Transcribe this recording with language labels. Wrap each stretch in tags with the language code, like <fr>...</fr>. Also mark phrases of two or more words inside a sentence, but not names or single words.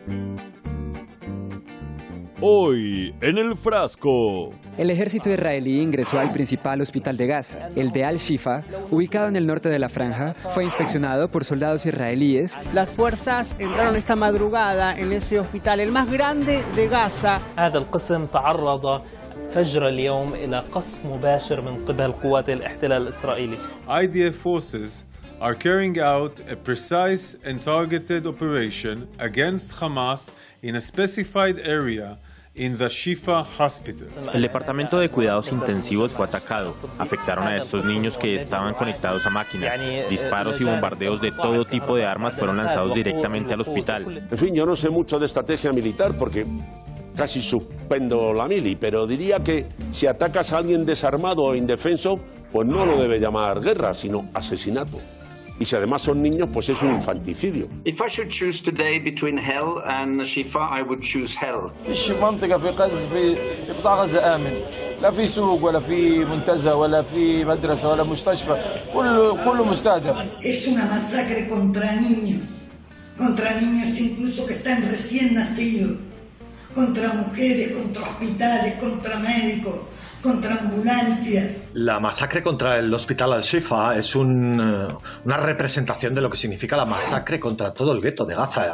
<es>Hoy en el frasco. El ejército israelí ingresó al principal hospital de Gaza, el de Al-Shifa, ubicado en el norte de la franja. Fue inspeccionado por soldados israelíes. Las fuerzas entraron esta madrugada en ese hospital, el más grande de Gaza.</es> <ar>فجر اليوم إلى قصف مباشر من قبل قوات الاحتلال الإسرائيلي.</ar> <en>IDF forces are carrying out a precise and targeted operation against Hamas in a specified area in the Shifa Hospital.</en> <es>El departamento de cuidados intensivos fue atacado. Afectaron a estos niños que estaban conectados a máquinas. Disparos y bombardeos de todo tipo de armas fueron lanzados directamente al hospital. En fin, yo no sé mucho de estrategia militar porque casi suspendo la mili, pero diría que si atacas a alguien desarmado o indefenso, pues no lo debe llamar guerra, sino asesinato. Y si además son niños, pues es un infanticidio.</es> <en>If I should choose today between hell and Shifa, I would choose hell.</en> <ar>فيش منطقة في غزة في قطاع غزة آمن، لا في سوق ولا في منتزه ولا في مدرسة ولا مستشفى، كله مستهدف.</ar> <es>Es una masacre contra niños incluso que están recién nacidos, contra mujeres, contra hospitales, contra médicos, contra ambulancias. La masacre contra el Hospital Al-Shifa es una representación de lo que significa la masacre contra todo el gueto de Gaza.</es>